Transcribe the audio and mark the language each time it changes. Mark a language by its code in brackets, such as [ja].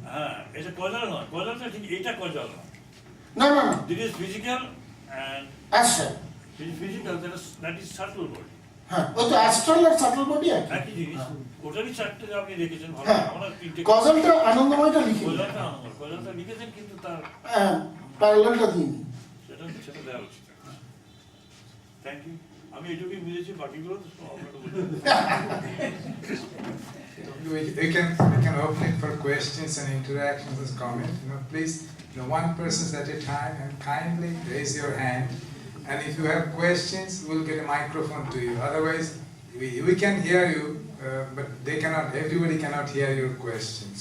[bn] হ্যাঁ, এটা কজাল নয়, কজালটা ঠিক, এটা কজাল নয়। না না না, [en] This is physical and [bn] Astral. [en] physical, that is subtle body. [bn] হ্যাঁ, ওই তো অ্যাস্ট্রাল আর সাটল বডি একই। একই জিনিস, ওটারই চারটে আপনি রেখেছেন, ভালো। হ্যাঁ, আমরা তিনটে গজলটা আনন্দময়টা লিখি। কজালটা লিখেছেন, কিন্তু তার হ্যাঁ, প্যারালালটা দিইনি। সেটা দেওয়া উচিত। Thank you. আমি এটুকুই বুঝেছি, বাকিগুলো তো সব আপনারা বলবেন। [en] We can open it for questions and interactions and comments. Please, one person at a time, and kindly raise your hand. And if you have questions, we'll get a microphone to you. Otherwise, we can hear you, but everybody cannot hear your questions.